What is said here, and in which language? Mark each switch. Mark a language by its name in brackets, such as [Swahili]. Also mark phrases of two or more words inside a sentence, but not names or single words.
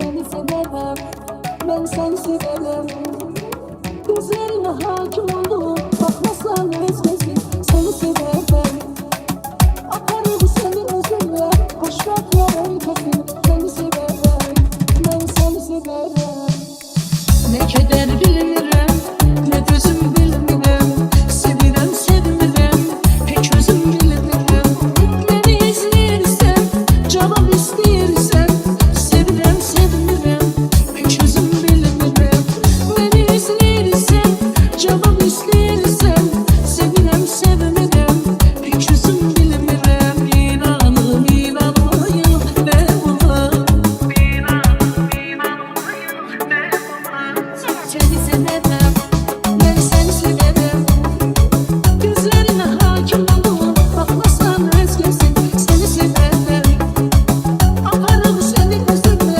[Turkish] sevemem, ben seni severim. Gözlerine hakim oldum, bakmasan özlesin. Seni severim, akarım senin özünle. Hoş bakma herkesin, seni severim, ben seni severim. [Azerbaijani] Ne keder bilmirəm, ne gözüm bilmirəm. Sevirəm, sevmirəm, hiç özüm bilmirəm. Beni izləyirsən, cavab istəyirsən. Sevirəm, sevmirəm, hiç özüm bilmirəm. Beni izləyirsən, cavab istəyirsən. Sevirəm, sevmirəm, hiç özüm bilmirəm. [Turkish] İnanım, inanmayım, ne olar? Seni sevemem, ben seni severim. Gözlerine hakim oldum, bakmasan özgesin. Seni severim, akarım senin gözünle.